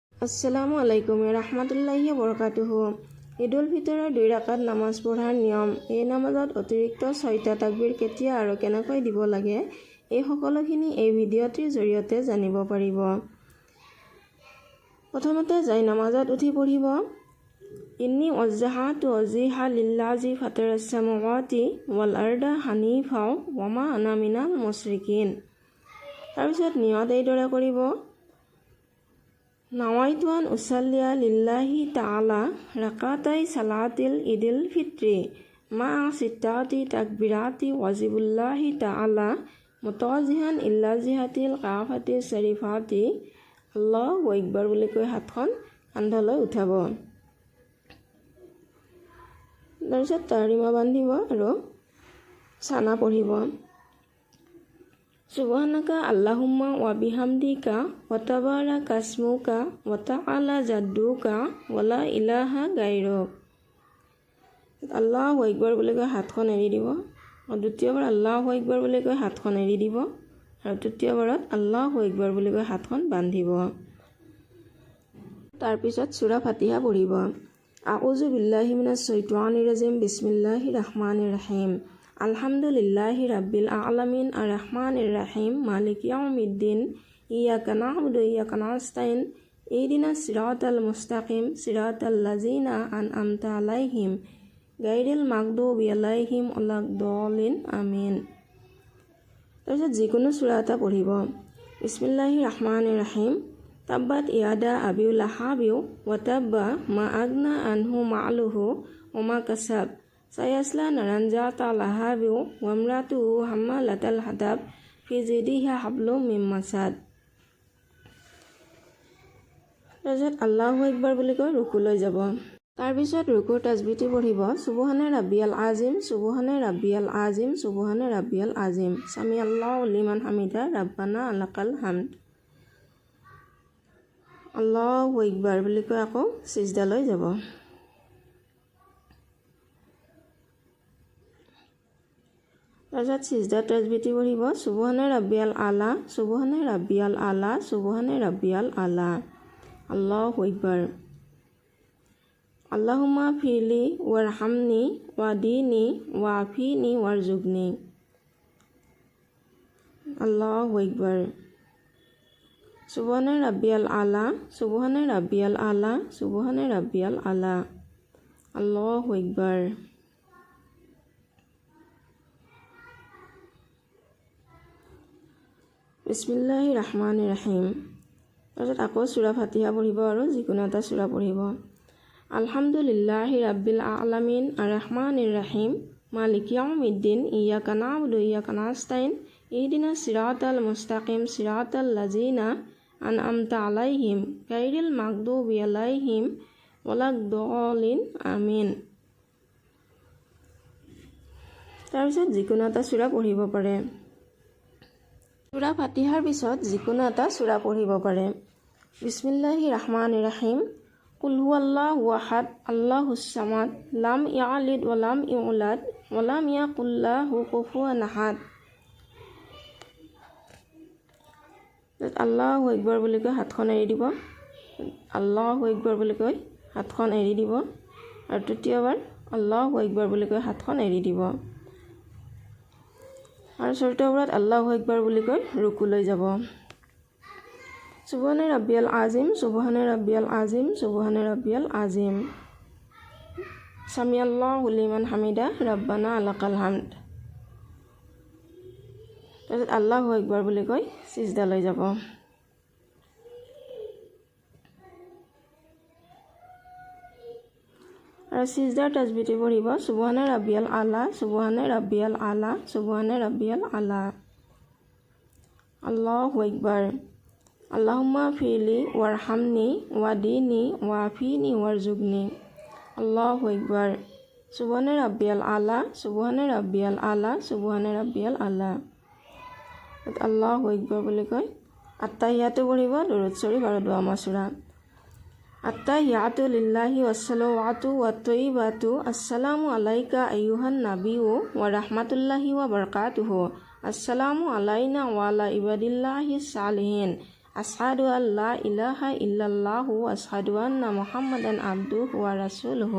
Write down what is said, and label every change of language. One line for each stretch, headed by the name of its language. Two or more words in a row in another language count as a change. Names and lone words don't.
Arabic: السلام عليكم رحمة الله وبركاته.
Assamese: ঈদুল ফিতৰৰ 2 ৰাকাত নামাজ পঢ়াৰ নিয়ম, এই নামাজত অতিৰিক্ত 6টা তাকবীৰ কেতিয়া আৰু কেনেকৈ দিব লাগে, এই সকলোখিনি এই ভিডিঅ'টিৰ জৰিয়তে জানিব পাৰিব। প্ৰথমতে যাই নামাজত উঠি পঢ়িব
Arabic: إني وجهت وجهي للذي فطر السماوات والأرض حنيفا وما أنا من المشركين.
Assamese: তাৰপিছত নিয়ত এইদৰে কৰিব
Arabic: نويت أن أصلي لله تعالى ركعتي صلاة عيد الفطر مع ستة تكبيرات واجب الله تعالى متوجها إلى جهة الكعبة الشريفة الله أكبر
Assamese: বুলি কৈ হাতখন কান্ধলৈ উঠাব। তাৰপিছত তাহৰিমা বান্ধিব আৰু চানা পঢ়িব
Arabic: سبحانك اللهم وبحمدك وتبارك اسمك وتعالى جدك ولا إله غيرك. الله أكبر
Assamese: বুলি কৈ হাতখন এৰি দিব আৰু দ্বিতীয়বাৰ
Arabic: الله أكبر
Assamese: বুলি কৈ হাতখন এৰি দিব আৰু তৃতীয়বাৰত
Arabic: الله أكبر
Assamese: বুলি কৈ হাতখন বান্ধিব। তাৰপিছত সূৰা ফাতিহা পঢ়িব
Arabic: أعوذ بالله من الشيطان الرجيم بسم الله الرحمن الرحيم الحمد لله رب العالمين الرحمن الرحيم مالك يوم الدين إياك نعبد وإياك نستعين اهدنا الصراط المستقيم صراط الذين أنعمت عليهم غير المغضوب عليهم ولا الضالين آمين.
Assamese: তাৰপিছত যিকোনো সূৰা এটা পঢ়িব
Arabic: بسم الله الرحمن الرحيم تبت يدا أبي لهب وتب ما أغنى عنه ماله وما كسب سيصلى نارا ذات لهب وامرأته حمالة الحطب في جيدها حبل من مسد.
Assamese: তাৰপিছত
Arabic: الله أكبر
Assamese: বুলি কৈ ৰুকুলৈ যাব। তাৰপিছত ৰুকুৰ তাজবিহটি পঢ়িব
Arabic: سبحان ربي العظيم سبحان ربي العظيم سبحان ربي العظيم سمع الله لمن حمده ربنا لك الحمد. الله أكبر
Assamese: বুলি কৈ আকৌ সিজদালৈ যাব। তাৰপিছত সিজদাৰ তাজবিহটি পঢ়িব
Arabic: سبحان ربي الأعلى سبحان ربي الأعلى سبحان ربي الأعلى. الله أكبر اللهم اغفر لي وارحمني واهدني وعافني وارزقني. الله أكبر سبحان ربي الأعلى سبحان ربي الأعلى سبحان ربي الأعلى. الله أكبر بسم الله الرحمن الرحيم.
Assamese: তাৰপিছত আকৌ সূৰা ফাতিহা পঢ়িব আৰু যিকোনো এটা সূৰা পঢ়িব
Arabic: الحمد لله رب العالمين الرحمن الرحيم مالك يوم الدين إياك نعبد وإياك نستعين اهدنا الصراط المستقيم صراط الذين أنعمت عليهم غير المغضوب عليهم ولا الضالين آمين.
Assamese: তাৰপিছত যিকোনো এটা সূৰা পঢ়িব পাৰে। সূৰা ফাতিহাৰ পিছত যিকোনো এটা সূৰা পঢ়িব পাৰে
Arabic: بسم الله الرحمن الرحيم قل هو الله أحد الله الصمد لم يلد ولم يولد ولم يكن له كفوا أحد. الله أكبر
Assamese: বুলি কৈ হাতখন এৰি দিব
Arabic: الله أكبر
Assamese: বুলি কৈ হাতখন এৰি দিব আৰু তৃতীয়বাৰ
Arabic: الله أكبر
Assamese: বুলি কৈ হাতখন এৰি দিব আৰু চতুৰ্থবাৰত
Arabic: الله أكبر
Assamese: বুলি কৈ ৰুকুলৈ যাব।
Arabic: سبحان ربي العظيم سبحان ربي العظيم سبحان ربي العظيم سمع الله لمن حمده ربنا لك الحمد.
Assamese: তাৰপিছত
Arabic: الله أكبر
Assamese: বুলি কৈ সিজদালৈ যাব। আৰু সিজদাৰ তাজবিহটি পঢ়িব
Arabic: سبحان ربي الأعلى سبحان ربي الأعلى سبحان ربي الأعلى. الله أكبر اللهم اغفر لي وارحمني واهدني وعافني وارزقني. الله أكبر سبحان ربي الأعلى سبحان ربي الأعلى سبحان ربي الأعلى. الله أكبر
Assamese: বুলি কৈ আত্তাহিয়াতু পঢ়িব দুৰুদ শৰীফ আৰু দুআ মাসুৰা
Arabic: التحيات لله والصلوات والطيبات السلام عليك أيها النبي ورحمة الله وبركاته السلام علينا وعلى عباد الله الصالحين أشهد أن لا إله إلا الله أشهد أن محمدا عبده ورسوله.